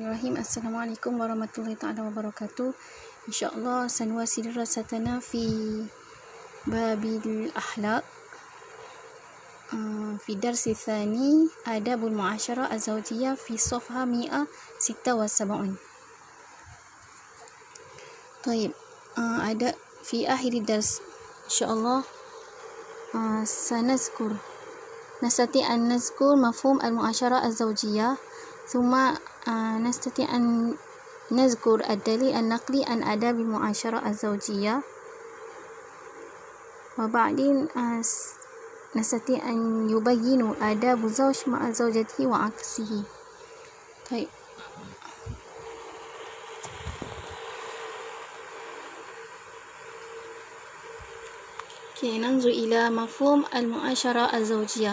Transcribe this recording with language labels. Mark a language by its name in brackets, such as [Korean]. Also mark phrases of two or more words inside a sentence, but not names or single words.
[Arabic] بسم الله الرحمن الرحيم. السلام عليكم ورحمة الله تعالى وبركاته. إن شاء الله سنواصل دراستنا في باب الأخلاق في الدرس الثاني آداب المعاشرة الزوجية في صفحة 176. [Indonesian] Baik, ada [Arabic] في آخر الدرس إن شاء الله سنذكر نستطيع أن نذكر مفهوم المعاشرة الزوجية ثم نستطيع أن نذكر الدليل النقلي عن آداب المعاشرة الزوجية وبعدين نستطيع أن يبين آداب الزوج مع زوجته وعكسه. طيب ننظر إلى مفهوم المعاشرة الزوجية.